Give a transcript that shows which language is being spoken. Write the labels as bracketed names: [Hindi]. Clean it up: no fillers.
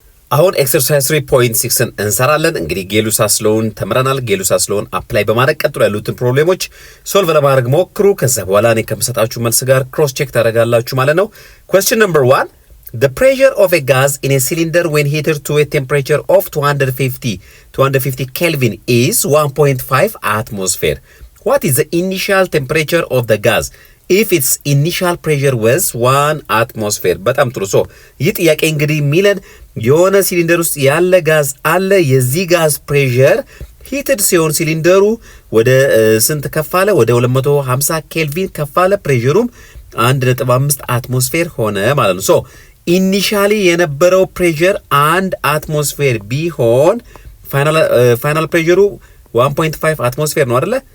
[Amharic] አሁን ኤክሰርሳይዝ 3.6ን እንሰራለን። እንግዲህ ጌሉሳስ ሎውን ተምረናል። ጌሉሳስ ሎውን አፕላይ በማድረግ ቀጥሎ ያሉትን ፕሮብሌሞች ሶልቭ ለማድረግ ሞክሩ። ከዛ በኋላ እኔ ከምሰጣችሁ መልስ ጋር ክሮስ ቼክ ታደርጋላችሁ ማለት ነው። [English] question number 1, the pressure of a gas in a cylinder when heated to a temperature of 250 Kelvin is 1.5 atmosphere. What is the initial temperature of the gas if its initial pressure was 1 atmosphere? [Amharic] በጣም ጥሩ። ሶ ይህ ጥያቄ እንግዲህ ሚለን የሆነ ሲሊንደር ውስጥ ያለ ጋዝ አለ። የዚህ ጋዝ ፕሬሸር ሂትድ ሲሆን ሲሊንደሩ ወደ ስንት ከፋለ? ወደ 250 ኬልቪን ከፋለ። ፕሬሸሩም 1.5 አትሞስፌር ሆነ ማለት ነው። ሶ ኢኒሻሊ የነበረው ፕሬሸር 1 አትሞስፌር ቢሆን ፋይናል ፕሬሸሩ 1.5 አትሞስፌር ነው አይደለ?